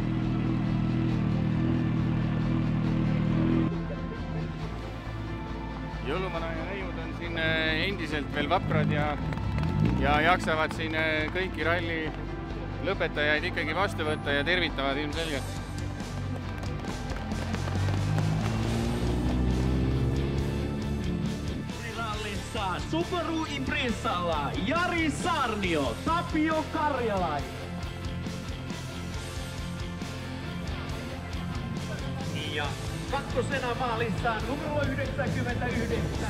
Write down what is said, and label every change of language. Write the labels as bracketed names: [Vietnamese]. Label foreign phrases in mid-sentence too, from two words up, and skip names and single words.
[Estonian] Jõuluvana ja neiud on siin endiselt veel vaprad ja jaksavad siin kõiki ralli lõpetajaid ikkagi vastu võtta ja tervitavad ilmselgelt. [Finnish] Subaru Impressalla Jari Saarnio, Tapio Karjalainen. Ja kakkosena maalissa numero 99.